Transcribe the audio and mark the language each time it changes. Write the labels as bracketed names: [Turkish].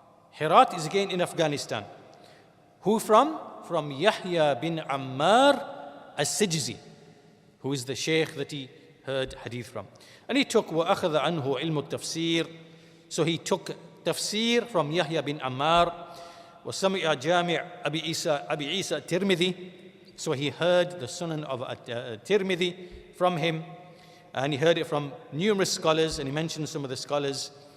[English] Herat is again in Afghanistan. Who from? From Yaḥyā bin Ammār as-Sijzi, who is the Shaykh that he heard hadith from. And he took [Arabic] وَأَخَذَ عَنْهُ عِلْمُ التَّفْسīr. [English] So he took tafsīr from Yaḥyā bin Ammār. [Arabic] وَسَمِعَ جَامِعَ أبي عيسى الترمذي. [English] So he heard the Sunan of Tirmidhi from him, and he heard it from numerous scholars, and he mentioned some of the scholars.